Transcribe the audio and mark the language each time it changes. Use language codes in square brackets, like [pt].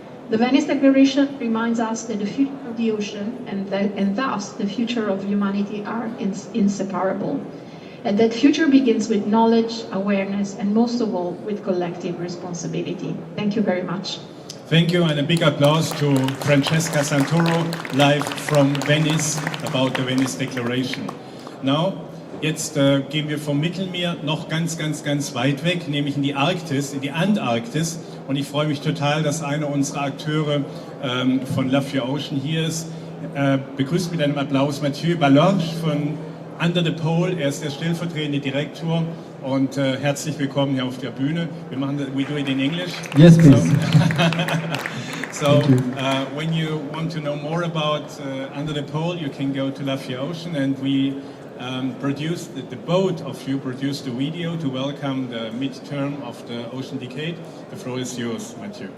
[en] The Venice Declaration reminds us that the future of the ocean and thus the future of humanity are inseparable. and that future begins with knowledge, awareness, and most of all, with collective responsibility. Thank you very much. Thank you, and a big applause to Francesca Santoro, live from Venice, about the Venice Declaration. [de] Now, jetzt gehen wir vom Mittelmeer noch ganz weit weg, nämlich in die Arktis, in die Antarktis. Und ich freue mich total, dass einer unserer Akteure von Love Your Ocean hier ist. Begrüßt mit einem Applaus Mathieu Balorge von Under the Pole. Er ist der stellvertretende Direktor. Und herzlich willkommen hier auf der Bühne. [en] We do it in English. Yes, please. So when you want to know more about Under the Pole, you can go to Love Your Ocean, and we produced, the boat of you produced a video to welcome the midterm of the Ocean Decade. The floor is yours, Mathieu.